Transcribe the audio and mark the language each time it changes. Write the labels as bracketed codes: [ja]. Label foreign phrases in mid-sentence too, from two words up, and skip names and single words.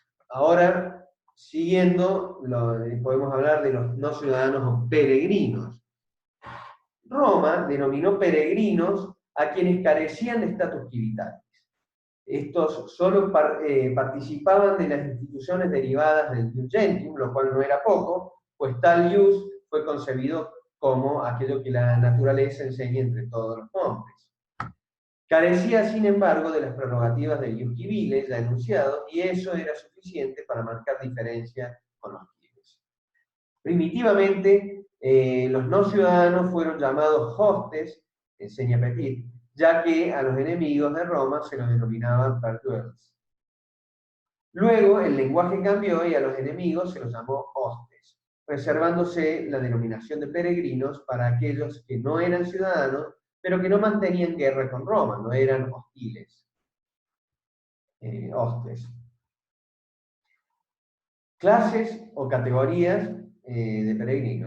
[es] Ahora, siguiendo, podemos hablar de los no ciudadanos o peregrinos. Roma denominó peregrinos a quienes carecían de estatus civitatis. Estos solo participaban de las instituciones derivadas del [la] ius gentium, [es] lo cual no era poco, pues tal ius fue concebido como aquello que la naturaleza enseña entre todos los hombres. Carecía, sin embargo, de las prerrogativas del [la] ius civile [es] ya enunciado, y eso era suficiente para marcar diferencia con los civiles. Primitivamente, los no ciudadanos fueron llamados hostes, enseña Petit, ya que a los enemigos de Roma se los denominaban perduels. Luego el lenguaje cambió y a los enemigos se los llamó hostes, reservándose la denominación de peregrinos para aquellos que no eran ciudadanos, pero que no mantenían guerra con Roma, no eran hostiles. Hostes. Clases o categorías de peregrinos.